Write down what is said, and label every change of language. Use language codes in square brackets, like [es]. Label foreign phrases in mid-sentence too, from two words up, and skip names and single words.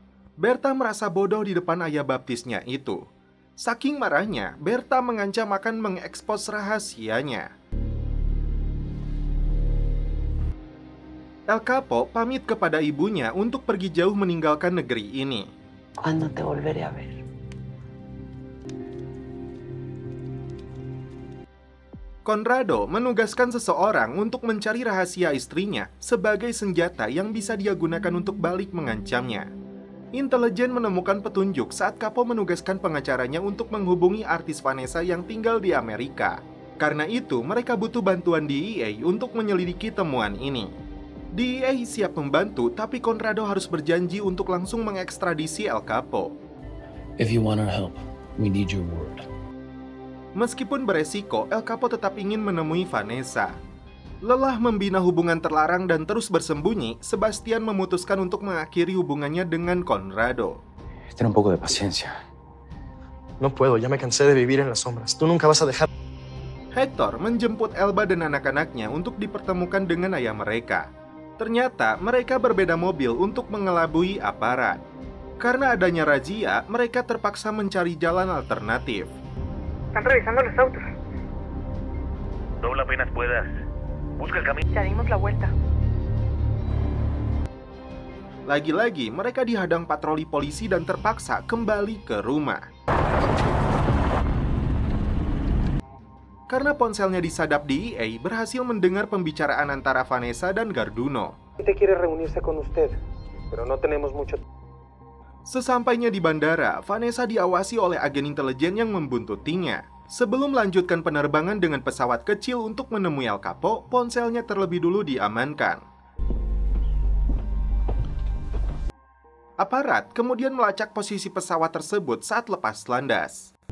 [id] Berta merasa bodoh di depan ayah baptisnya itu. Saking marahnya, Berta mengancam akan mengekspos rahasianya. El Capo pamit kepada ibunya untuk pergi jauh meninggalkan negeri ini. [es] ¿Cuándo te volveré a ver? [id] Conrado menugaskan seseorang untuk mencari rahasia istrinya sebagai senjata yang bisa dia gunakan untuk balik mengancamnya. Intelijen menemukan petunjuk saat Capo menugaskan pengacaranya untuk menghubungi artis Vanessa yang tinggal di Amerika. Karena itu, mereka butuh bantuan DEA untuk menyelidiki temuan ini. DEA siap membantu, tapi Conrado harus berjanji untuk langsung mengekstradisi El Capo. [en] If you want our help, we need your word. [id] Meskipun beresiko, El Capo tetap ingin menemui Vanessa. Lelah membina hubungan terlarang dan terus bersembunyi, Sebastian memutuskan untuk mengakhiri hubungannya dengan Conrado. [es] Ten un poco de paciencia. No puedo, ya me cansé de vivir en las sombras. Tú nunca vas a dejar. [id] Hector menjemput Elba dan anak-anaknya untuk dipertemukan dengan ayah mereka. Ternyata mereka berbeda mobil untuk mengelabui aparat. Karena adanya razia, mereka terpaksa mencari jalan alternatif. [es] Están revisando los autos. Dobla apenas puedas. Busca el camino. Ya dimos la vuelta. [id] Lagi-lagi mereka dihadang patroli polisi dan terpaksa kembali ke rumah. Karena ponselnya disadap DEA, berhasil mendengar pembicaraan antara Vanessa dan Garduno. [es] Quiere reunirse con usted, pero no tenemos mucho. [id] Sesampainya di bandara, Vanessa diawasi oleh agen intelijen yang membuntutinya. Sebelum melanjutkan penerbangan dengan pesawat kecil untuk menemui El Capo, ponselnya terlebih dulu diamankan. Aparat kemudian melacak posisi pesawat tersebut saat lepas landas.